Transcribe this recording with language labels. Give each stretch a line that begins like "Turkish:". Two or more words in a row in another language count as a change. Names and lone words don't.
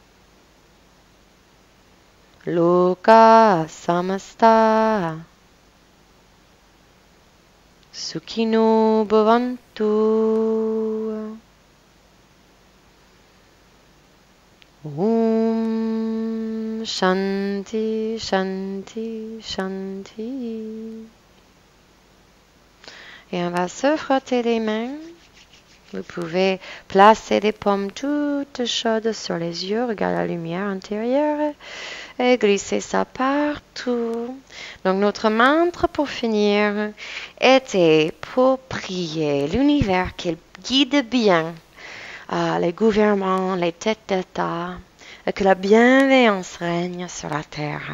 Sanskrit: Loka Samasta Sukhino Bhavantu. Om Shanti, Shanti, Shanti.
French: Et on va se frotter les mains. Vous pouvez placer des paumes toutes chaudes sur les yeux, regarder la lumière intérieure et glisser ça partout. Donc notre mantra pour finir était pour prier l'univers qu'il guide bien les gouvernements, les têtes d'État, et que la bienveillance règne sur la terre.